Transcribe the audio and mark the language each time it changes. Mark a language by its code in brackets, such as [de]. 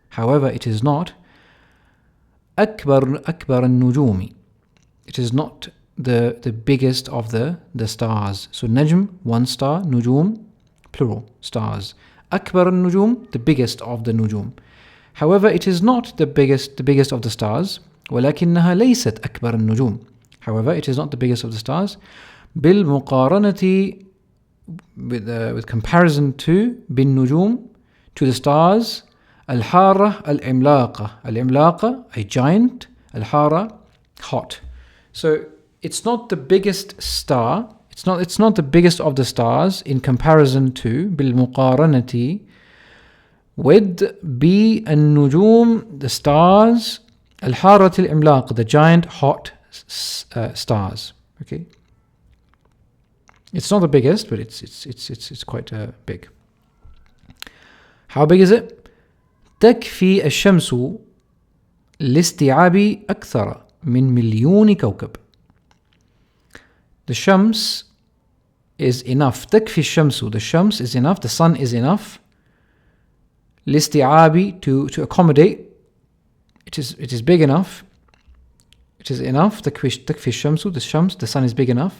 [en] However, it is not [ar] أكبر النجوم. [en] It is not the biggest of the stars. So نجم, one star. نجوم, plural, stars. [ar] أكبر النجوم, [en] the biggest of the نجوم. However, it is not the biggest of the stars. [ar] ولكنها ليست أكبر النجوم. [en] However, it is not the biggest of the stars. بالمقارنة, with comparison to بالنجوم, to the stars. [ar] الحارة العملاقة. العملاقة, [en] a giant. [ar] الحارة, hot. [en] So it's not the biggest star. It's not the biggest of the stars in comparison to بالمقارنة with بالنجوم, the stars. [ar] الحارة العملاقة, [en] the giant hot stars. Okay, it's not the biggest, but it's quite big. How big is it? [ar] تكفي الشمس لاستيعاب أكثر من مليون كوكب. [en] The shams is enough. [ar] تكفي الشمس, [en] the shams is enough, the sun is enough. لاستيعاب, to accommodate. It is big enough. It is enough. [ar] تكفي الشمس, [en] the shams, the sun is big enough.